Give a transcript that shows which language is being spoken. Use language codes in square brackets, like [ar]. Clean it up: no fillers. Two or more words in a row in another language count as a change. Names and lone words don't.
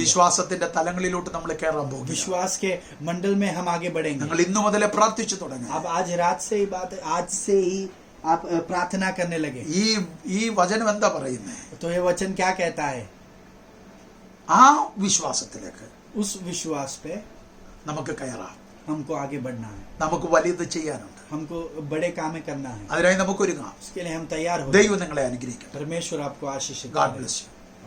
[ml] വിശ്വാസത്തിന്റെ തലങ്ങളിലോട്ട് നമ്മൾ കയറാൻ പോകും. [hi] विश्वास के मंडल में हम आगे बढ़ेंगे. [ml] ഞങ്ങൾ ഇന്നു മുതലേ പ്രാർത്ഥിച്ചു തുടങ്ങി. [hi] अब आज रात से ही आज से ही आप प्रार्थना करने लगे. [ml] ഈ വചനം എന്താ പറയുന്നത്? [hi] तो ये वचन क्या कहता है? [ml] ആ വിശ്വാസത്തിലേക്ക് [hi] उस विश्वास पे [ml] നമുക്ക് കയറാം. [hi] हमको आगे बढ़ना है. [ml] നമുക്ക് വലിയത് ചെയ്യാനുണ്ട്. [hi] हमको बड़े काम करना है. [ml] അതിനായി നമുക്ക് ഒരുങ്ങാം. [hi] उसके लिए हम तैयार हो. [ml] ദൈവം നിങ്ങളെ അനുഗ്രഹിക്കട്ടെ. [hi] परमेश्वर आपको आशीष. [en] God bless you.